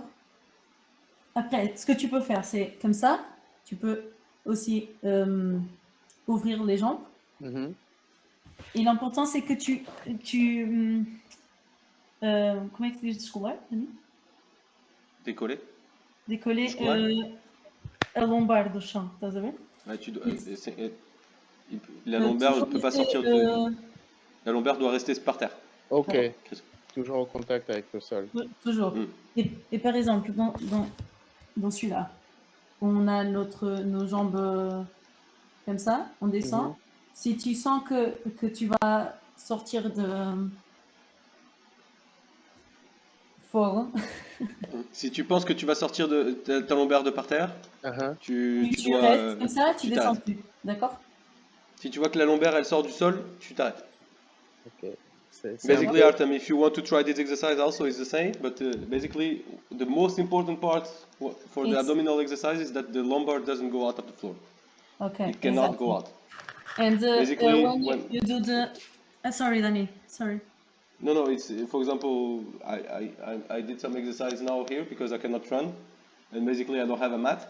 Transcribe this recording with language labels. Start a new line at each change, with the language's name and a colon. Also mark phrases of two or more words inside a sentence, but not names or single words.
French: Après, ce que tu peux faire, c'est comme ça. Tu peux aussi ouvrir les jambes. Mhm. Et l'important, c'est que tu comment est-ce que je trouve? Décoller. Décoller Ouais.
Portuguese: a lombar do chão, estás a ver?
French: Ouais, la lombaire ne peut pas sortir de. La lombaire doit rester par terre. Ok. Ouais. Toujours en contact avec le sol. Toujours. Et par exemple, dans celui-là, on a nos jambes comme ça, on descend. Mhm. Si tu sens que tu vas sortir de fort, Si tu penses que tu vas sortir de ta lombaire de par terre, Uh-huh. tu tu dois. restes comme ça, tu descends t'arrêtes. plus. D'accord? Si tu vois que la lombaire elle sort du sol, tu t'arrêtes. Ok. C'est
English: Basically,
French: un peu-
English: Artem, if you want to try this exercise also, it's the same. But basically, the most important part for the It's- abdominal exercise is that the lumbar doesn't go out of the floor. Okay. It cannot exactly. go out. And Basically, when you do the... sorry, Danny. Sorry. No, it's for example, I did some exercise now here because I cannot run, and basically I don't have a mat.